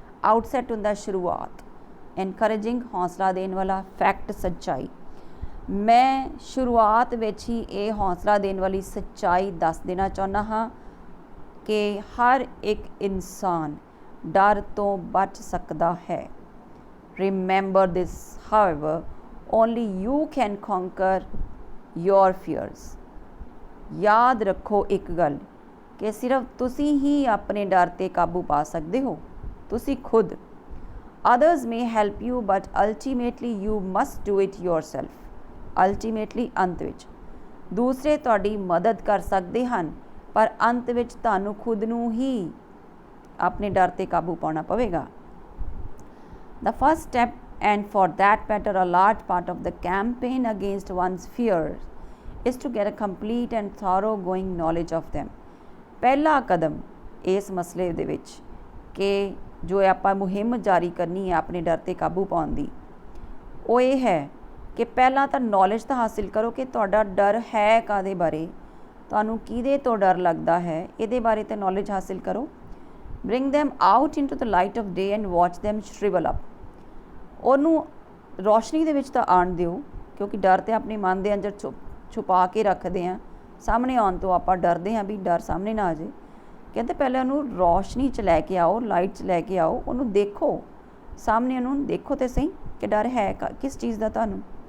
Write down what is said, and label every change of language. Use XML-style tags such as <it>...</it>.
<pa>Outset ਹੁੰਦਾ ਸ਼ੁਰੂਆਤ, encouraging ਹੌਸਲਾ ਦੇਣ ਵਾਲਾ, ਫੈਕਟ ਸੱਚਾਈ। ਮੈਂ ਸ਼ੁਰੂਆਤ ਵਿੱਚ ਹੀ ਇਹ ਹੌਸਲਾ ਦੇਣ ਵਾਲੀ ਸੱਚਾਈ ਦੱਸ ਦੇਣਾ ਚਾਹੁੰਦਾ ਹਾਂ ਕਿ ਹਰ ਇੱਕ ਇਨਸਾਨ ਡਰ ਤੋਂ ਬਚ ਸਕਦਾ ਹੈ।</pa> <en>Remember this, however, only you can conquer your fears.</en> <pa>ਯਾਦ ਰੱਖੋ ਇੱਕ ਗੱਲ ਕਿ ਸਿਰਫ ਤੁਸੀਂ ਹੀ ਆਪਣੇ ਡਰ 'ਤੇ ਕਾਬੂ ਪਾ ਸਕਦੇ ਹੋ, ਤੁਸੀਂ ਖੁਦ।</pa> <en>Others may help you but ultimately you must do it yourself.</en> <pa>Ultimately ਅੰਤ ਵਿੱਚ ਦੂਸਰੇ ਤੁਹਾਡੀ ਮਦਦ ਕਰ ਸਕਦੇ ਹਨ, ਪਰ ਅੰਤ ਵਿੱਚ ਤੁਹਾਨੂੰ ਖੁਦ ਨੂੰ ਹੀ ਆਪਣੇ ਡਰ 'ਤੇ ਕਾਬੂ ਪਾਉਣਾ ਪਵੇਗਾ।</pa> <en>The first step, and for that matter a large part of the campaign against one's fears, is to get a complete and thoroughgoing knowledge of them.</en> <pa>ਪਹਿਲਾ ਕਦਮ ਇਸ ਮਸਲੇ ਦੇ ਵਿੱਚ ਕਿ ਜੋ ਆਪਾਂ ਮੁਹਿੰਮ ਜਾਰੀ ਕਰਨੀ ਹੈ ਆਪਣੇ ਡਰ 'ਤੇ ਕਾਬੂ ਪਾਉਣ ਦੀ, ਉਹ ਇਹ ਹੈ ਕਿ ਪਹਿਲਾਂ ਤਾਂ ਨੌਲੇਜ ਤਾਂ ਹਾਸਿਲ ਕਰੋ ਕਿ ਤੁਹਾਡਾ ਡਰ ਹੈ ਕਾਹਦੇ ਬਾਰੇ, ਤੁਹਾਨੂੰ ਕਿਹਦੇ ਤੋਂ ਡਰ ਲੱਗਦਾ ਹੈ, ਇਹਦੇ ਬਾਰੇ ਤਾਂ ਨੌਲੇਜ ਹਾਸਿਲ ਕਰੋ।</pa> <en>Bring them out into the light of day and watch them shrivel up.</en> <pa>ਉਹਨੂੰ ਰੌਸ਼ਨੀ ਦੇ ਵਿੱਚ ਤਾਂ ਆਉਣ ਦਿਓ, ਕਿਉਂਕਿ ਡਰ ਤਾਂ ਆਪਣੇ ਮਨ ਦੇ ਅੰਦਰ ਛੁਪਾ ਕੇ ਰੱਖਦੇ ਹਾਂ, ਸਾਹਮਣੇ ਆਉਣ ਤੋਂ ਆਪਾਂ ਡਰਦੇ ਹਾਂ ਵੀ ਡਰ ਸਾਹਮਣੇ ਨਾ ਆ ਜਾਏ। ਕਹਿੰਦੇ ਪਹਿਲਾਂ ਉਹਨੂੰ ਰੌਸ਼ਨੀ 'ਚ ਲੈ ਕੇ ਆਓ, ਲਾਈਟ 'ਚ ਲੈ ਕੇ ਆਓ, ਉਹਨੂੰ ਦੇਖੋ, ਸਾਹਮਣੇ ਉਹਨੂੰ ਦੇਖੋ ਤੇ ਸਹੀ ਕਿ ਡਰ ਹੈ ਕਿਸ ਚੀਜ਼ ਦਾ ਤੁਹਾਨੂੰ।</pa>